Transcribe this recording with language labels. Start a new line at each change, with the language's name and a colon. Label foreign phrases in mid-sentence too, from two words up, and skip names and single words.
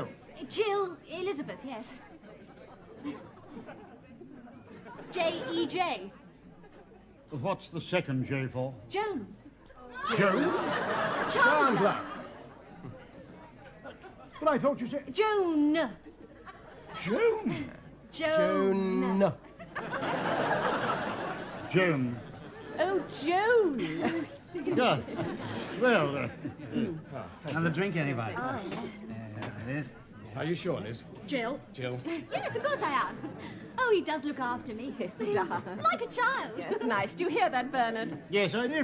English: Jill Elizabeth, yes. J-E-J. What's the second J for? Jones. Joe? Chandler. But I thought you said... Joan. Joan. Joan. Joan. Oh, Joan. Yeah. Well, another drink, anybody? Oh, Liz? Are you sure, Liz? Jill. Jill. Yes, of course I am. Oh, he does look after me. Yes, he does. Like a child. Yes, nice. Do you hear that, Bernard? Yes, I did.